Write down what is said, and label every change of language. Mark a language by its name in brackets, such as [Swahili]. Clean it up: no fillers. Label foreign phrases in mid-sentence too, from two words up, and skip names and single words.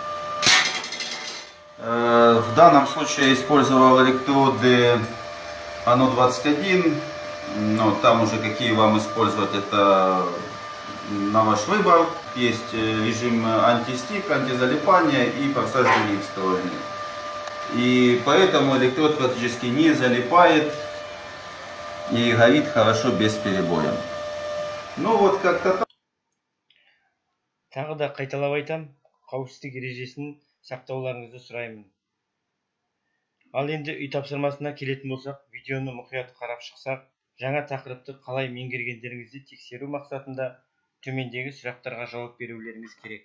[Russian] В данном случае я использовал электроды ано 21, но там уже какие вам использовать, это на ваш выбор. Есть режим антистик, антизалипания и форсаж других встроенный. И поэтому электрод практически не залипает и горит хорошо без перебоя. Ну вот как-то так. [Kazakh] Тағы да қайталап айтам, қауіпсіздік ережесін сақтауларыңызды сұраймын. Ал енді үй тапсырмасына келетін болсақ, видеоны мұқият қарап шықсақ, жаңа тақырыпты қалай меңгергендеріңізді тексеру мақсатында төмендегі сұрақтарға жауап берулеріңіз керек.